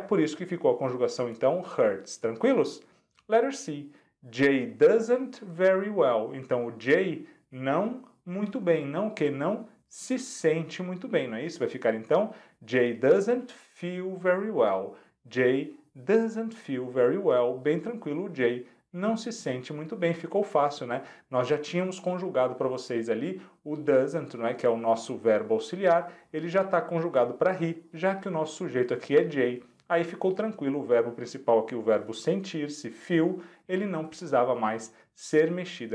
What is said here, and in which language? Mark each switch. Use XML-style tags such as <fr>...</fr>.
<pt>Por isso que ficou a conjugação, então, hurts. Tranquilos?</pt> <en>Letter C. Jay doesn't very well.</en> <pt>Então, o Jay não muito bem. Não o quê? Não se sente muito bem, não é isso? Vai ficar, então,</pt> <en>Jay doesn't feel very well. Jay doesn't feel very well.</en> <pt>Bem tranquilo, o Jay não se sente muito bem. Ficou fácil, né? Nós já tínhamos conjugado para vocês ali o doesn't, não é? Que é o nosso verbo auxiliar. Ele já está conjugado para he, já que o nosso sujeito aqui é Jay. Aí ficou tranquilo, o verbo principal aqui, o verbo sentir-se, feel, ele não precisava mais ser mexido.</pt>